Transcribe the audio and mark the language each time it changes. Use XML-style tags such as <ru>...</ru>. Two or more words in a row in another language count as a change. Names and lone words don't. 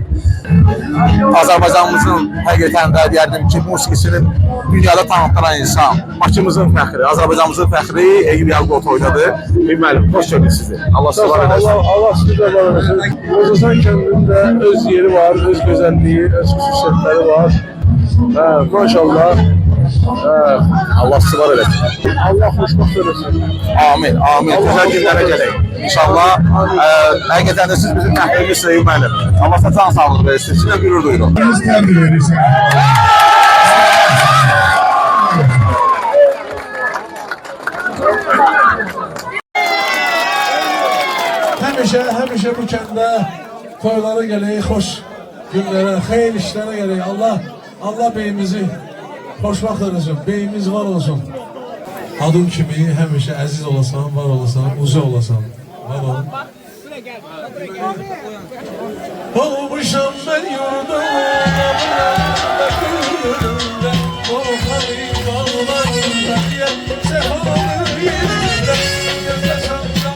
<az>Azərbaycanımızın həqiqətən də deyərdim ki, musiqisini dünyada tanıtılan insan, Bakımızın fəxri, Azərbaycanımızın fəxri Eyüp Yalqov toydadır. Müəllim, xoş gördük sizi. Allah sizə var eləsin. Allah sizə var eləsin. Xocasan kəndində öz yeri var, öz gözəlliyi, öz xüsusiyyətləri var. Maşallah. Allah sizi var eləsin. Allah xoşbəxt eləsin.</az> <tr>Amin, amin. Güzel günlere gelin. İnşallah. Hakikaten de siz bizim</tr> <az>məhdəmiz Sayın müəllim.</az> <tr>Allah size can sağlığı versin. Sizinle gurur duyurum.</tr> <az>Həmişə bu kəndə toylara gələk, xoş günlərə, xeyir işlərə gələk. Allah beyimizi xoşbəxt eləsin, beyimiz var olsun. Adın kimi həmişə əziz olasan, var olasan, uzun olasan. Var olun.</az> <tr>Olmuşam ben yurda, o halim bağlarında, sefalı yerinde, yaşamdan</tr>